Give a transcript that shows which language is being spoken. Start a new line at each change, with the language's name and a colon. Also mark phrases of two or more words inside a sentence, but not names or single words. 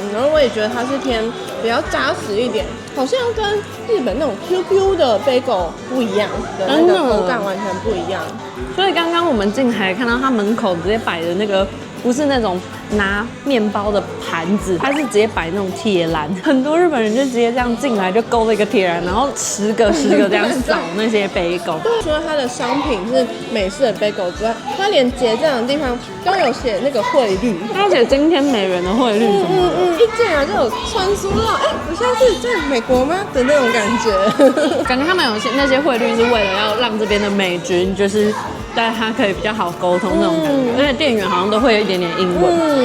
Chinese: 然後我也覺得它是偏比較扎實一點，好像跟日本那種 QQ 的 bagel 不一樣的那個口感完全不一樣。所以剛剛我們進來看到它門口直接擺的那個，不是那種拿麵包的盤子，它是直接擺那種鐵籃。很多日本人就直接這樣進來，就勾了一個鐵籃，然後10個這樣掃那些 bagel。除了它的商品是美式的 bagel 之外，它連結賬的地方都有寫那個匯率，它寫今天美元的匯率什麼的。一進來就有穿梭到，我現在是在美國嗎的那種感覺。感覺他们有些那些匯率是為了要讓這邊的美軍就是大家可以比較好溝通那種感覺，而且店員好像都會有一點點英文。